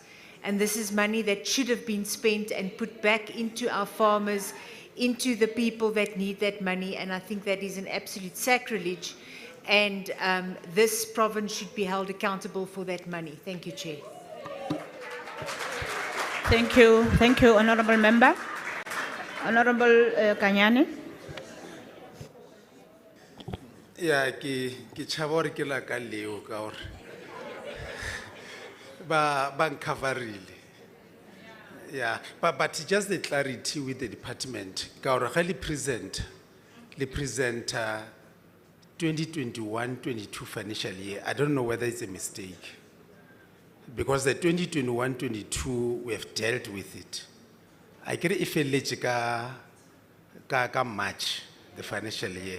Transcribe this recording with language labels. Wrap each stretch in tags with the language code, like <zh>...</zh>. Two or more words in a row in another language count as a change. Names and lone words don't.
<en>And this is money that should have been spent and put back into our farmers, into the people that need that money. And I think that is an absolute sacrilege. And this province should be held accountable for that money. Thank you, Chair. Thank you, Honourable Member. Honourable Kanyane.</en> <st>Yeah, ki chabori ke la ka leo ka hore ba uncoverile.</st> <en>Yeah, but just the clarity with the department.</en> <st>Ka hore ga le present 2021-22</st> <en>financial year. I don't know whether it's a mistake. Because the 2021-22, we have dealt with it. I get if ka March, the financial year.</en>